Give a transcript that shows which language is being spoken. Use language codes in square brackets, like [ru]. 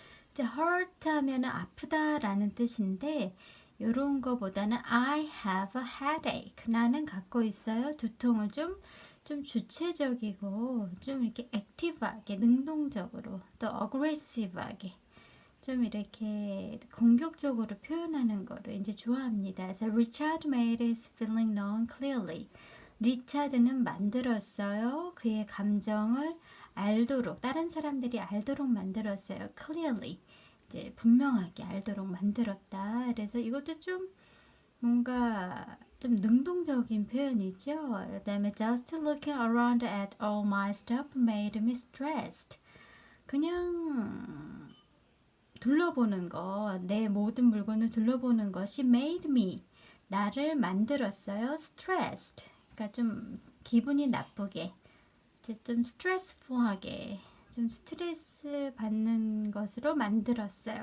[ko] 이제 hurt 하면 아프다라는 뜻인데 이런 거보다는 I have a headache. 나는 갖고 있어요. 두통을 좀 주체적이고 좀 이렇게 액티브하게, 능동적으로, 또 aggressive하게 좀 이렇게 공격적으로 표현하는 거를 이제 좋아합니다. [en] 그래서 Richard made his feeling known clearly. [ko] 리차드는 만들었어요. 그의 감정을 알도록, 다른 사람들이 알도록 만들었어요. [en] clearly. [ko] 이제 분명하게 알도록 만들었다. 그래서 이것도 좀 뭔가 좀 능동적인 표현이죠. [en] 그다음에 just looking around at all my stuff made me stressed. [ko] 그냥 둘러보는 거, 내 모든 물건을 둘러보는 것이 made me, 나를 만들었어요. [en] stressed. [ko] 그러니까 좀 기분이 나쁘게, 좀 스트레스풀하게, 좀 스트레스 받는 것으로 만들었어요.